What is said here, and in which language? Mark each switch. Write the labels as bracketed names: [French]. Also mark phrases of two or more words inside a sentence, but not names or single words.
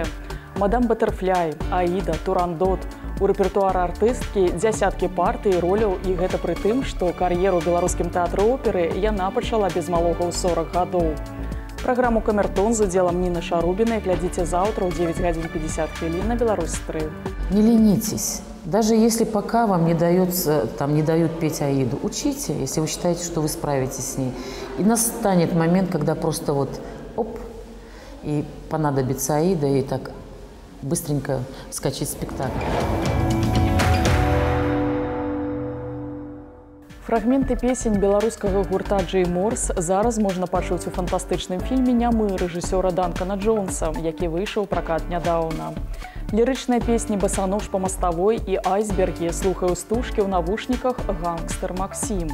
[Belarusian] «Мадам Батэрфляй», «Аіда», «Турандот». У рэпертуары артысткі дзясяткі партый і роляў, і гэта пры тым, што кар'еру ў беларускім тэатры оперы яна пачала без малога ў 40 гадоў. Праграму «Камертон» з удзелам Ніны Шарубінай глядзіце заўтра ў 9 гадзін 50 хвілін на Беларусь-3. [Russian] Не ленитесь. Даже если пока вам не дают петь Аиду, учите, если вы считаете, что вы справитесь с ней. И настанет момент, когда просто вот оп, и понадобится Аида, и так быстренько вскочить в спектакль. [Belarusian] Фрагменты песень беларускага гурта Джей Морс зараз можна пачуць у фантастычным фільме «Нямы» рэжысёра Данкана Джонса, які выйшаў у пракат нядаўна. Лірычныя песні «Басанож па маставой» і «Айсбергі» слухае ў стужкі ў навушніках гангстер Максім.